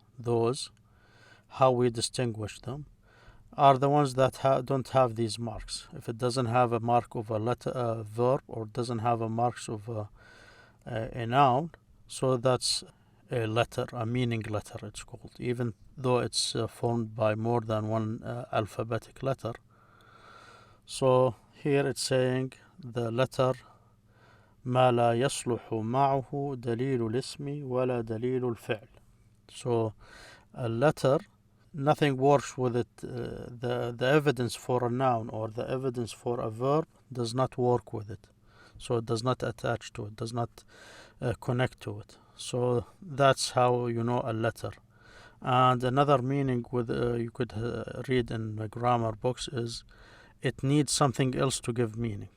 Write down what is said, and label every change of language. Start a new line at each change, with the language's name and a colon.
English: Those, how we distinguish them, are the ones that don't have these marks. If it doesn't have a mark of a letter, verb, or doesn't have a marks of a noun, so that's a letter, a meaning letter it's called, even though it's formed by more than one alphabetic letter. So here it's saying the letter
Arabic: ما لا يصلح معه دليل الاسم ولا دليل الفعل.
English: So a letter, nothing works with it. The evidence for a noun or the evidence for a verb does not work with it. So it does not attach to it, does not connect to it. So that's how you know a letter. And another meaning with you could read in the grammar books is it needs something else to give meaning.